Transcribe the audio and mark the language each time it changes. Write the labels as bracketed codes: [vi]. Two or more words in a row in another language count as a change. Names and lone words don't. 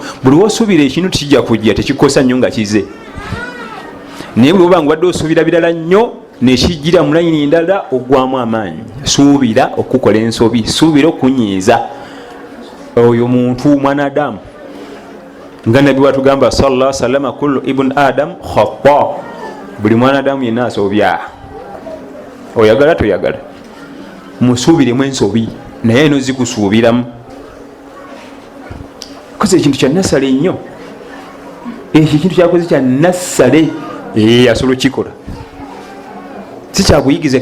[lg] Buli wosuubira ekintu kijja kujja tekikosa nnyo nga kize, naye bwe oba nga wadde osuubira birala nnyo nekijjira mu layini ndala ogwamu amaanyi. Suubira okukola ensobi, suubira okunyiiza. Oyo muntu mwanadamu nga nabbi watugamba [ar] sallallahu alaihi wasallam kullu ibn adam khata, [lg] buli mwanadamu yenna asobya. Oyagala toyagala musuubiremu ensobi naye eno zikusuubiramu. Koze ekintu kya nasale nnyo, ekyo ekintu kyakoze kya nasale asobola okikola, si kyakuyigize.